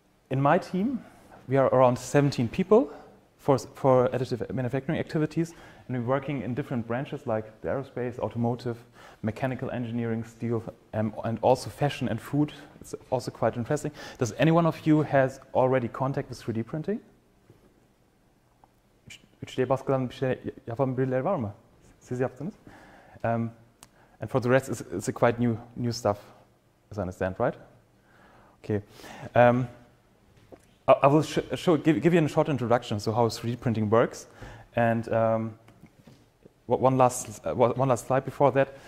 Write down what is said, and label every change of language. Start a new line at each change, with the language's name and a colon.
English: In my team, we are around 17 people for additive manufacturing activities, and we're working in different branches like the aerospace, automotive, mechanical engineering, steel, and also fashion and food. It's also quite interesting. Does any one of you has already contact with 3D printing?
Turkish: 3D baskıdan bir şey yapan birileri var mı? Siz yaptınız.
English: And for the rest, it's a quite new stuff, as I understand, right? Okay. I will give you a short introduction to how 3D printing works, and one last slide before that.